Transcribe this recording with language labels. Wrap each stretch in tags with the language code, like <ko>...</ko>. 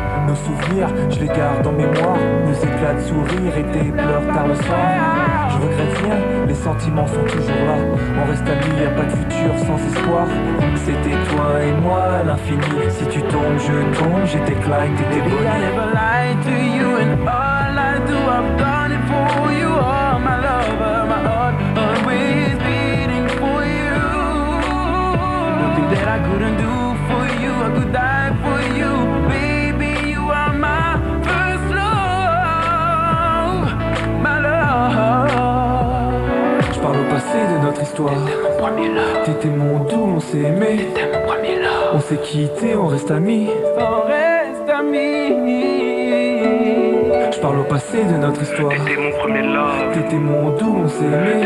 <fr>Nos souvenirs, je les garde en mémoire, nos éclats de sourire et tes pleurs tard le soir. Je regrette rien, les sentiments sont toujours là. On reste amis, y'a pas de futur sans espoir. C'était toi et moi à l'infini, si tu tombes, je tombe, j'étais Clyde, t'étais Bonnie.</fr> <en>Baby, I never lied to you and all I do, I've done it for you. Oh my lover, my heart always beating for you. Nothing that I couldn't do for you, I could die for you. Baby, you are my first love, my love.</en> <fr>Je parle au passé de notre histoire. T'étais mon premier love. T'étais mon doux, on s'est aimé. T'étais mon premier love. On s'est quitté, on reste amis. On reste amis. Je parle au passé de notre histoire. T'étais mon premier love. T'étais mon doux, on s'est aimé.</fr>